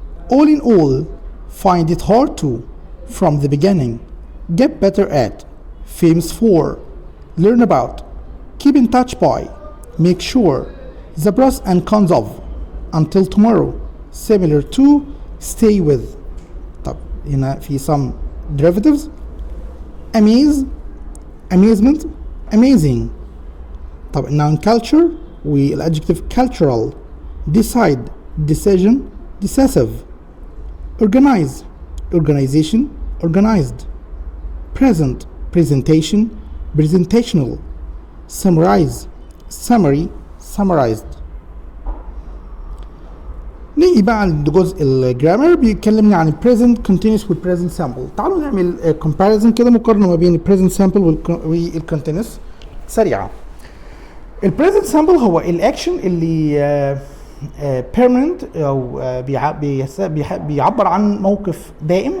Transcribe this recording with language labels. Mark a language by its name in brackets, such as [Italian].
[English] All in all, find it hard to, from the beginning, get better at, famous for, learn about, keep in touch by, make sure, the pros and cons of, until tomorrow, similar to, stay with. [Arabic] طب هنا في [English] some derivatives. Amaze, amazement, amazing. طب noun culture والadjective cultural. Decide, decision, decisive. Organize, organization, organized. Present, presentation, presentational. Summarize, summary, summarized. [Arabic] نيجي بقى عند جزء الجرامر بيتكلمني عن present continuous والpresent simple. تعالوا نعمل comparison كده، مقارنة ما بين present simple والcontinuous سريعة. الpresent simple هو الاكشن اللي permanent او بيعبر عن موقف دائم.